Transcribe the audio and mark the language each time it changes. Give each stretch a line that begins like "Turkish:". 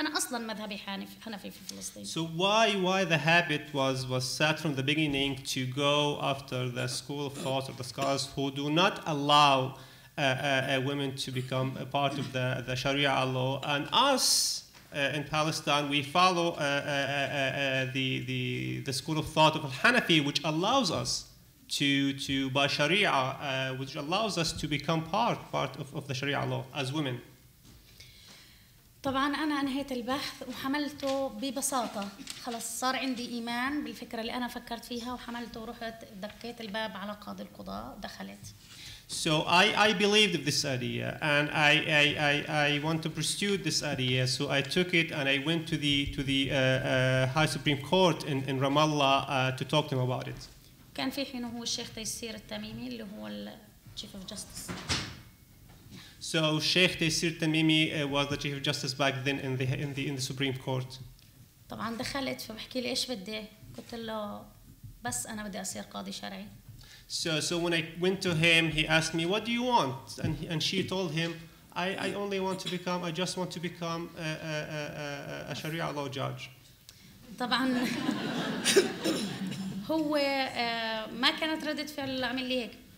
Arabic: أنا أصلاً مذهبي حنفي في فلسطين.
English: So why the habit was set from the beginning to go after the school of thought of the scholars who do not allow women to become a part of the Sharia law, and us in Palestine we follow the school of thought of Al-Hanafi, which allows us to by Sharia, which allows us to become part of the Sharia law as women.
Arabic: طبعا أنا أنهيت البحث وحملته ببساطة، خلاص صار عندي إيمان بالفكرة اللي أنا فكرت فيها وحملته ورحت دقيت الباب على قاضي القضاء ودخلت.
English: So I believed in this idea and I want to pursue this idea. So I took it and I went to the High Supreme Court in Ramallah to talk to him about it.
Arabic: كان في حينه هو الشيخ تيسير التميمي اللي هو
English: Chief of Justice. So Sheikh Taysir Tamimi was the Chief of Justice back then in the Supreme Court.
Arabic: طبعا دخلت فبحكي لي إيش بدي؟ قلت له بس أنا بدي أصير قاضي شرعي.
English: So when I went to him, he asked me, "What do you want?" And she told him, I just want to become a Sharia law judge.
Arabic: طبعا هو ما كانت ردة فعل عمل لي هيك.